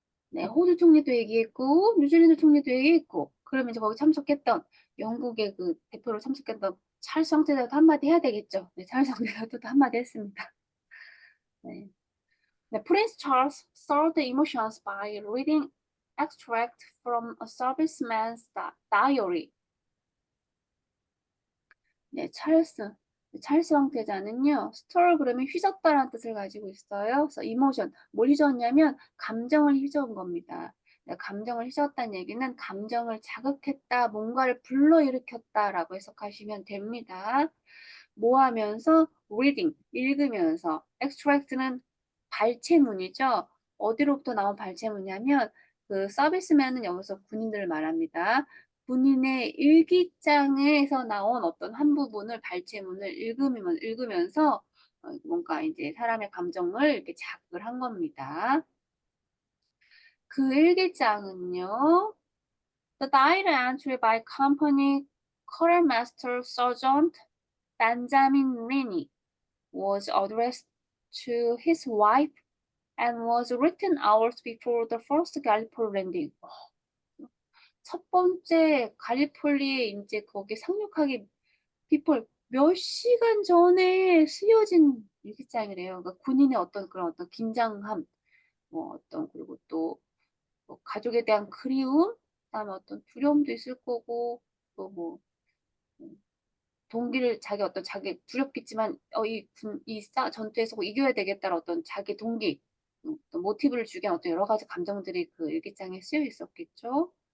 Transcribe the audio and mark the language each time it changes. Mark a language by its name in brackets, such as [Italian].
[Korean] 네, 호주 총리도 얘기했고 뉴질랜드 총리도 얘기했고 그러면 이제 거기 참석했던 영국의 대표로 참석했던 찰스 황제자도 한마디 해야 되겠죠. 네, 찰스 황제자도 한마디 했습니다. 네. [English] Prince Charles saw the emotions by reading extract from a serviceman's diary. [Korean] 네, 찰스 황태자는요, 스토어 그러면 휘젓다라는 뜻을 가지고 있어요. 그래서 이모션, 뭘 휘젓냐면 감정을 휘저은 겁니다. 감정을 휘저었다는 얘기는 감정을 자극했다, 뭔가를 불러일으켰다라고 해석하시면 됩니다. 뭐 하면서? reading, 읽으면서. extract는 발췌문이죠. 어디로부터 나온 발췌문이냐면 서비스맨은 여기서 군인들을 말합니다. 군인의 일기장에서 나온 어떤 한 부분을 발췌문을 읽으면서 뭔가 이제 사람의 감정을 이렇게 자극을 한 겁니다. 그 일기장은요. [English] The diary entry by company quartermaster sergeant Benjamin Rennie was addressed to his wife and was written hours before the first Gallipoli landing. [Korean] 첫 번째 갈리폴리에 이제 거기 상륙하기 몇 시간 전에 쓰여진 일기장이래요. 그러니까 군인의 어떤 긴장함, 뭐 어떤 그리고 또 뭐 가족에 대한 그리움, 그다음에 어떤 두려움도 있을 거고 또 뭐 동기를 자기 두렵겠지만 이 전투에서 꼭 이겨야 되겠다는 어떤 자기 동기, 또 모티브를 주기 위한 어떤 여러 가지 감정들이 그 일기장에 쓰여 있었겠죠.